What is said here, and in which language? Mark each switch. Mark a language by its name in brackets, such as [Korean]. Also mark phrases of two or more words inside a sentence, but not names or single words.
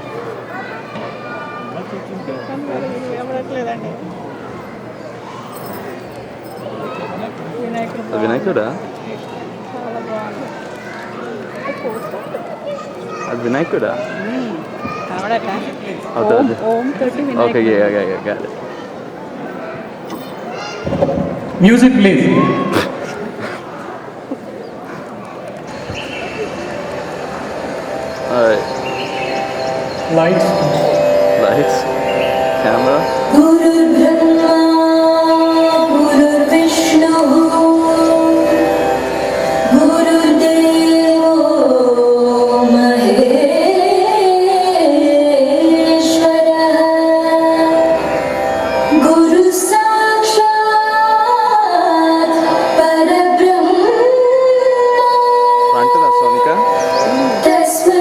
[Telugu] ఇవ్వట్లేదండి వినాయకుడా? చాలా బాగుంది అది వినాయకుడా? కనబడట్లా అవుతుంది. ఓం తోటి ఓకే వినాయకుడు. [English] got it. music please. Alright. Lights. Camera. [Sanskrit] गुरु ब्रह्मा, गुरु विष्णु, गुरु देवो महेश्वर, गुरु साक्षात् परब्रह्म, [Telugu] ఫ్రంట్ రా సోనికా. [Sanskrit] Tasmai